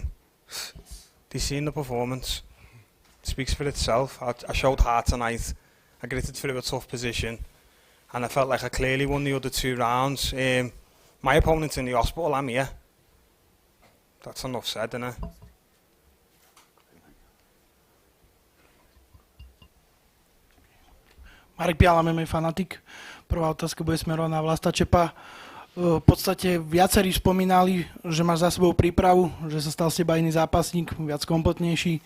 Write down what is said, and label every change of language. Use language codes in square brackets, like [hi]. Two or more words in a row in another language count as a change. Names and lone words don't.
[en] They seen the performance. It speaks for itself. I showed heart tonight. I gritted through a tough position, and I felt like I clearly won the other 2 rounds. My opponent's in the hospital. I'm here. That's enough said, isn't it? [sk] Marek Piala, MMA fanatik. Prvá otázka bude smerovaná na Vlasta Čepa. V podstate viacerí spomínali, že máš za sebou prípravu, že sa stal z teba iný zápasník, viac kompletnejší.